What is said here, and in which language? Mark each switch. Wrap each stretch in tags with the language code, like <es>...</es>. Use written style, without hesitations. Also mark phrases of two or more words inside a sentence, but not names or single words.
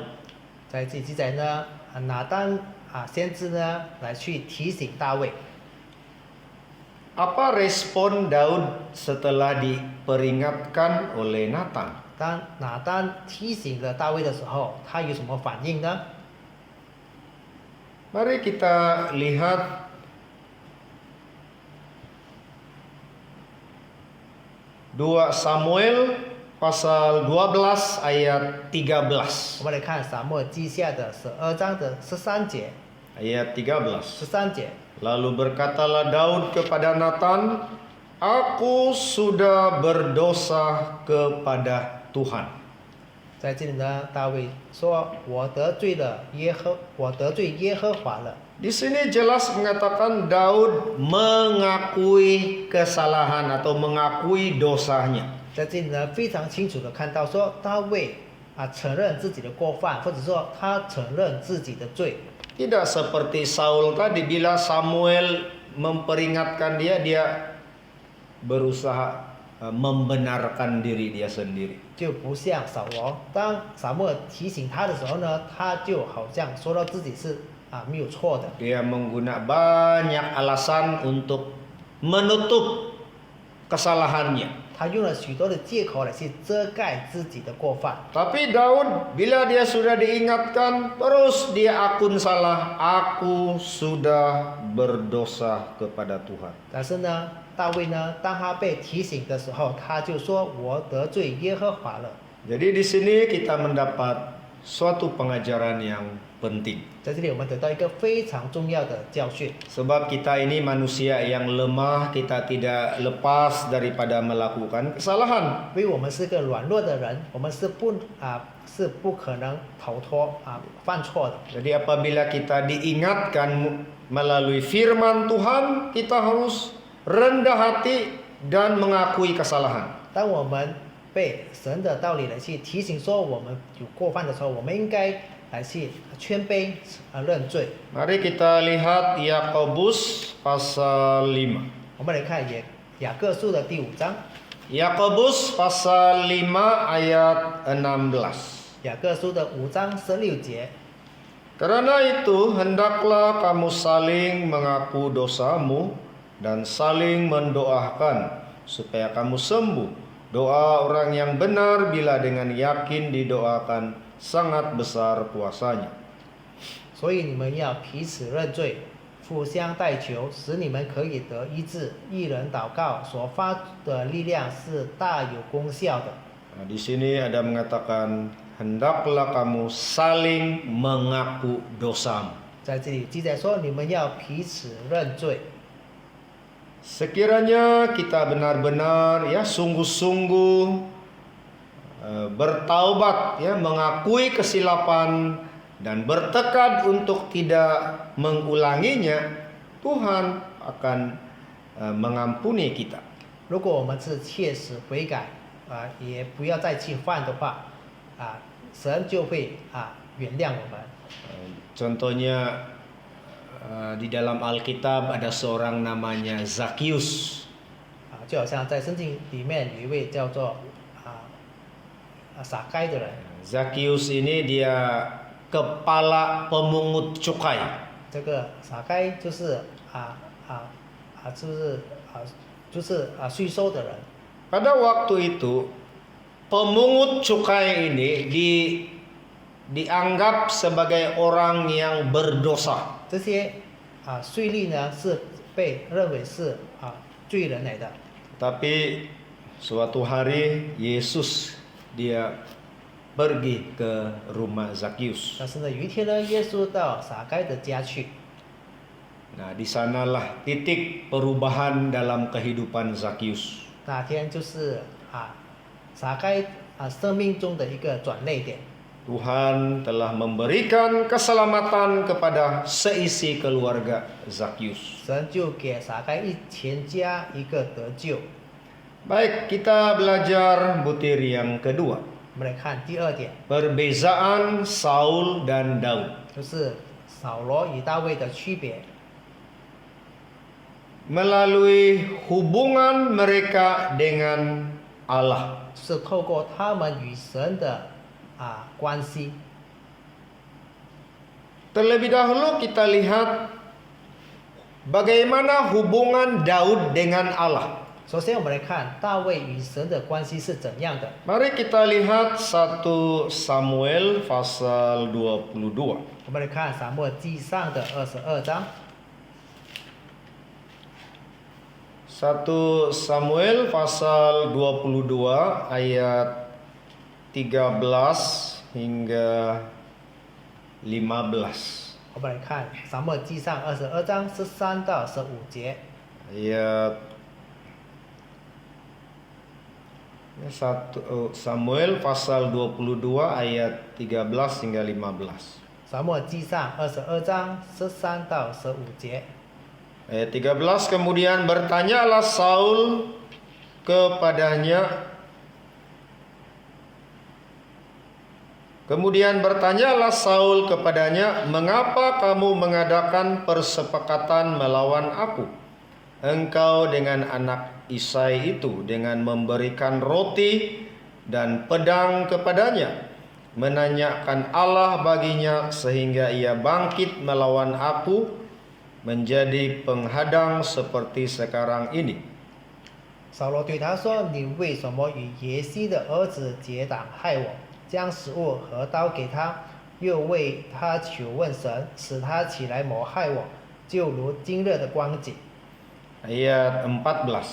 <zh>在这里记载呢，拿单先知呢来去提醒大卫。</zh> <ms>Apa respon Daud setelah diperingatkan oleh Nathan?</ms> <zh>当拿单提醒了大卫的时候，他有什么反应呢？</zh> <ms>Mari kita lihat Dua Samuel pasal 12 ayat 13.</ms> <zh>我们来看撒母耳记下的12章的13节。</zh> <ms>Ayat 13.</ms> <zh>13节，</zh> <ms>Lalu berkatalah Daud kepada Nathan, "Aku sudah berdosa kepada Tuhan."</ms> <zh>在这里呢，大卫说：“我得罪耶和华了。”</zh> <ms>Di sini jelas mengatakan Daud mengakui kesalahan atau mengakui dosanya.</ms> <zh>在这里呢，非常清楚的看到说，大卫承认自己的过犯，或者说他承认自己的罪。</zh> <ms>Tidak seperti Saul tadi, bila Samuel memperingatkan dia, dia berusaha membenarkan diri dia sendiri.</ms> <zh>就不像扫罗，当撒母耳提醒他的时候呢，他就好像说到自己是没有错的。</zh> <ms>Dia menggunakan banyak alasan untuk menutup kesalahannya.</ms> <zh>他用了许多的借口来去遮盖自己的过犯。</zh> <ms>Tapi Daud, bila dia sudah diingatkan, terus dia akun salah. Aku sudah berdosa kepada Tuhan.</ms> <zh>但是呢，大卫呢，当他被提醒的时候，他就说：“我得罪耶和华了。”</zh> <ms>Jadi di sini kita mendapat suatu pengajaran yang penting.</ms> <zh>在这里，我们得到一个非常重要的教训。</zh> <ms>Sebab kita ini manusia yang lemah, kita tidak lepas daripada melakukan kesalahan.</ms> <zh>因为我们是个软弱的人，我们是不可能逃脱犯错的。</zh> <ms>Jadi apabila kita diingatkan melalui firman Tuhan, kita harus rendah hati dan mengakui kesalahan.</ms> <zh>当我们被神的道理来去提醒说我们有过犯的时候，我们应该来去谦卑认罪。</zh> <ms>Mari kita lihat Yakobus pasal 5.</ms> <zh>我们来看雅各书的第5章，</zh> <ms>Yakobus pasal 5 ayat 16.</ms> <zh>雅各书的5章16节。</zh> <ms>Karena itu hendaklah kamu saling mengaku dosamu dan saling mendoakan supaya kamu sembuh. Doa orang yang benar bila dengan yakin didoakan sangat besar kuasanya.</ms> <zh>所以你们要彼此认罪，互相代求，使你们可以得医治。一人祷告所发的力量是大有功效的。</zh> <ms>Nah, di sini ada mengatakan hendaklah kamu saling mengaku dosamu.</ms> <zh>在这里记载说，你们要彼此认罪。</zh> <ms>Sekiranya kita benar-benar ya sungguh-sungguh bertaubat ya, mengakui kesilapan dan bertekad untuk tidak mengulanginya, Tuhan akan mengampuni kita.</ms> <zh>如果我们是切实悔改也不要再去犯的话神就会原谅我们。</zh> <ms>Contohnya di dalam Alkitab ada seorang namanya Zakius.</ms> <zh>就好像在圣经里面有一位叫做撒该的人。</zh> <ms>Zakius ini dia kepala pemungut cukai.</ms> <zh>这个撒该就是税收的人。</zh> <ms>Pada waktu itu pemungut cukai ini dianggap sebagai orang yang berdosa.</ms> <zh>这些税吏呢是被认为是罪人来的。</zh> <ms>Tapi suatu hari Yesus dia pergi ke rumah Zakius.</ms> <zh>但是呢，有一天呢，耶稣到撒该的家去。</zh> <ms>Nah, di sanalah titik perubahan dalam kehidupan Zakius.</ms> <zh>那天就是撒该生命中的一个转捩点。</zh> <ms>Tuhan telah memberikan keselamatan kepada seisi keluarga Zakius.</ms> <zh>神就给撒该全家一个得救。</zh> <ms>Baik, kita belajar butir yang kedua.</ms> <zh>我们来看第2点，</zh> <ms>Perbezaan Saul dan Daud.</ms> <zh>就是扫罗与大卫的区别。</zh> <ms>Melalui hubungan mereka dengan Allah.</ms> <zh>是透过他们与神的关系。</zh> <ms>Terlebih dahulu kita lihat bagaimana hubungan Daud dengan Allah.</ms> <zh>首先，我们来看大卫与神的关系是怎样的。</zh> <ms>Mari kita lihat 1 Samuel pasal 22.</ms> <zh>我们来看撒母耳记上的22章。</zh> <ms>1 Samuel pasal 22 ayat 13 hingga 15.</ms> <zh>我们来看撒母耳记上22章13到15节。</zh> <ms>Ayat Samuel pasal 22 ayat 13 hingga 15.</ms> <zh>撒母耳记上22章13到15节。</zh> <ms>Ayat 13, kemudian bertanyalah Saul kepadanya. Kemudian bertanyalah Saul kepadanya, "Mengapa kamu mengadakan persepakatan melawan aku? Engkau dengan anak Isai itu dengan memberikan roti dan pedang kepadanya, menanyakan Allah baginya sehingga ia bangkit melawan aku menjadi penghadang seperti sekarang ini."</ms> <zh>扫罗对他说：“你为什么与耶西的儿子结党害我？将食物和刀给他，又为他求问神，使他起来谋害我，就如今日的光景。”</zh> <ms>Ayat 14.</ms>